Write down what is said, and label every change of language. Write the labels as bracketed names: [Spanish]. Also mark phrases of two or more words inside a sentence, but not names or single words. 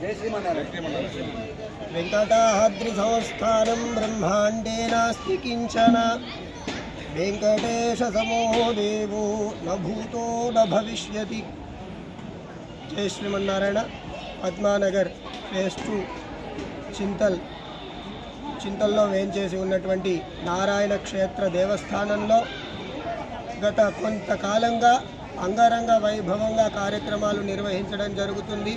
[Sanskrit] वेंकटाद्रि संस्थानं ब्रह्मांडे नास्ति किंचन. वेंकटेश समो देवो न भूतो न भविष्यति. जय श्रीमन्नारायण. [Telugu] పద్మానగర్ ఫేజ్ 2 చింతల్లో వేంచేసి ఉన్నటువంటి నారాయణ క్షేత్ర దేవస్థానంలో గత కొంతకాలంగా అంగరంగ వైభవంగా కార్యక్రమాలు నిర్వహించడం జరుగుతుంది.